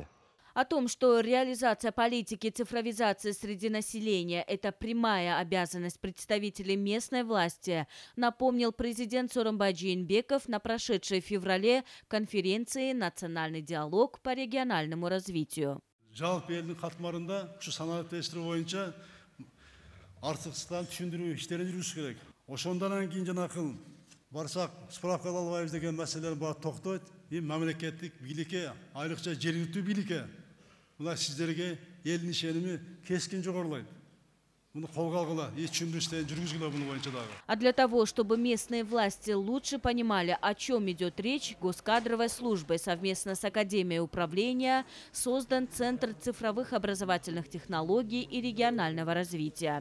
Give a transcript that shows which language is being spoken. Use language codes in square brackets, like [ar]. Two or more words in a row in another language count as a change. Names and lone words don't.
[ru] О том, что реализация политики цифровизации среди населения – это прямая обязанность представителей местной власти, напомнил президент Сооронбай Жээнбеков на прошедшей в феврале конференции «Национальный диалог по региональному развитию». [ky] Жалпы элдин катмарында ушу санариптештирүү боюнча артыкчылыктарын түшүндүрүү иштерин жүргүзүш керек. Ошондон кийин жанакы барсак справка ала албайбыз деген маселелер бар токтойт. Мамлекеттик бийликке, айрыкча жергиликтүү бийликке мына сиздерге элдин ишеними кескин жогорулайт. [ru] А для того, чтобы местные власти лучше понимали, о чем идет речь, Госкадровой службой совместно с Академией управления создан Центр цифровых образовательных технологий и регионального развития.